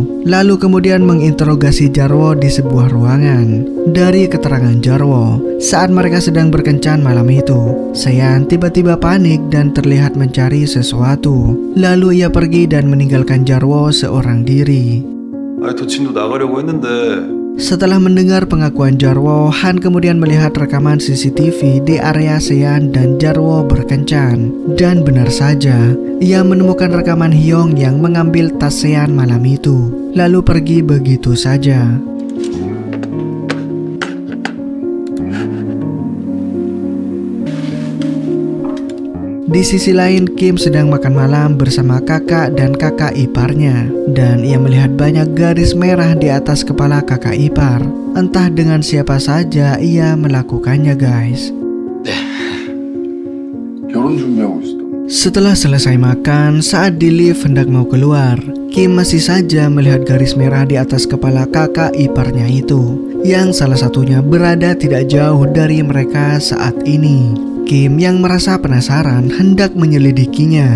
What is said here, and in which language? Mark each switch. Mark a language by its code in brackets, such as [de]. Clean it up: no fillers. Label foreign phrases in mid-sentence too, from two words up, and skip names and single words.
[id] Lalu kemudian menginterogasi Jarwo di sebuah ruangan. Dari keterangan Jarwo, saat mereka sedang berkencan malam itu, Sean tiba-tiba panik dan terlihat mencari sesuatu. Lalu ia pergi dan meninggalkan Jarwo seorang diri. [ko] 도친도 나가려고 했는데. [id] Setelah mendengar pengakuan Jarwo, Han kemudian melihat rekaman CCTV di area Sean dan Jarwo berkencan. Dan benar saja, ia menemukan rekaman Hyung yang mengambil tas Sean malam itu, lalu pergi begitu saja. Di sisi lain, Kim sedang makan malam bersama kakak dan kakak iparnya. Dan ia melihat banyak garis merah di atas kepala kakak ipar. Entah dengan siapa saja ia melakukannya, guys. [ko] 결혼 준비하고 있어. [id] Setelah selesai makan, saat di lift hendak mau keluar, Kim masih saja melihat garis merah di atas kepala kakak iparnya itu, yang salah satunya berada tidak jauh dari mereka saat ini. Kim yang merasa penasaran hendak menyelidikinya.